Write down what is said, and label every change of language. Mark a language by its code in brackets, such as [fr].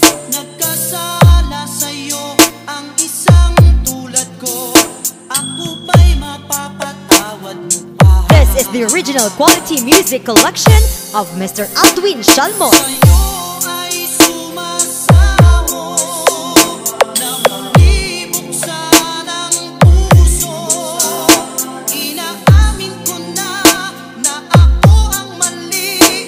[tl] Nagkasala sa'yo ang isang tulad ko. Ako ba'y mapapatawad mo pa? [en] This is the original quality music collection of Mr. Aldwin Shalmoy. [tl] Sa'yo ay sumasaho na muli buksan ang puso. Inaamin ko na ako ang mali.